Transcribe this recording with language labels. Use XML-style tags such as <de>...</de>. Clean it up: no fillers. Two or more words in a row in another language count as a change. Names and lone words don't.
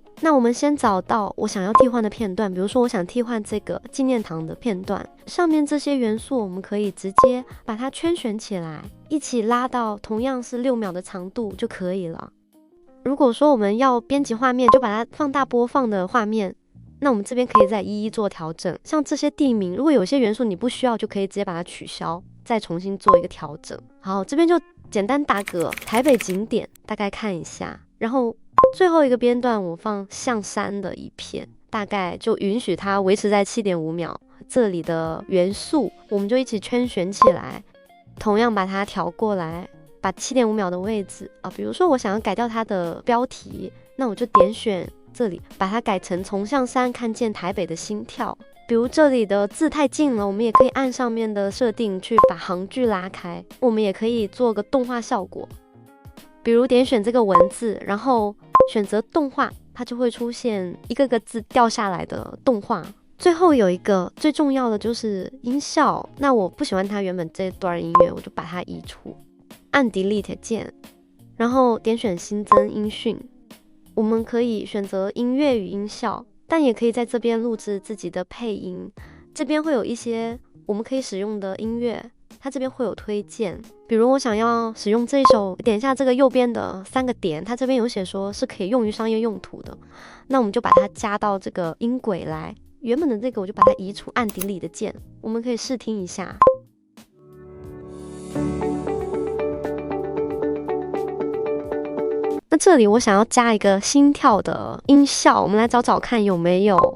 <zh>那我們先找到我想要替換的片段，比如說我想替換這個紀念堂的片段，上面這些元素我們可以直接把它圈選起來，一起拉到同樣是6秒的長度就可以了。如果說我們要編輯畫面，就把它放大播放的畫面，那我們這邊可以再一一做調整。像這些地名，如果有些元素你不需要，就可以直接把它取消，再重新做一個調整。好，這邊就簡單打個台北景點，大概看一下。然後最後一個邊段我放象山的一片，大概就允許它維持在7.5秒。這裡的元素我們就一起圈選起來，同樣把它調過來，把7.5秒的位置啊，比如說我想要改掉它的標題，那我就點選這裡，把它改成從象山看見台北的心跳。比如這裡的字太近了，我們也可以按上面的設定去把行距拉開。我們也可以做個動畫效果，比如點選這個文字，然後選擇動畫，它就會出現一個個字掉下來的動畫。最後有一個最重要的就是音效，那我不喜歡它原本這段音樂，我就把它移除，按 Delete 鍵，然後點選新增音訊。我們可以選擇音樂與音效，但也可以在這邊錄製自己的配音。這邊會有一些我們可以使用的音樂，它這邊會有推薦。比如我想要使用這一首，點一下這個右邊的3個點，它這邊有寫說是可以用於商業用途的，那我們就把它加到這個音軌來。原本的這個我就把它移除，按Delete的鍵。我們可以試聽一下。那這裡我想要加一個心跳的音效，我們來找找看有沒有。</zh>